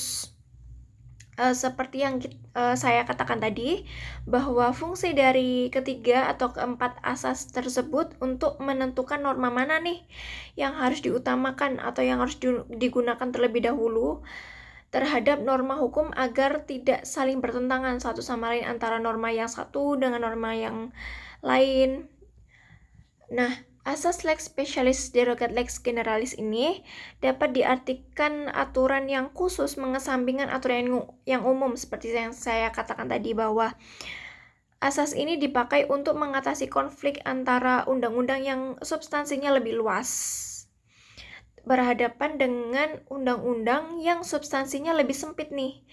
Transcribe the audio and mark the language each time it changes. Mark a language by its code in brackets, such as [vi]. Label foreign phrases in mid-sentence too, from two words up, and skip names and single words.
[id] Seperti yang saya katakan tadi, bahwa fungsi dari ketiga atau keempat asas tersebut untuk menentukan norma mana nih yang harus diutamakan atau yang harus digunakan terlebih dahulu terhadap norma hukum agar tidak saling bertentangan satu sama lain antara norma yang satu dengan norma yang lain. Nah, asas [la] lex specialis derogat lex generalis [id] ini dapat diartikan aturan yang khusus mengesampingkan aturan yang umum seperti yang saya katakan tadi, bahwa asas ini dipakai untuk mengatasi konflik antara undang-undang yang substansinya lebih luas berhadapan dengan undang-undang yang substansinya lebih sempit nih.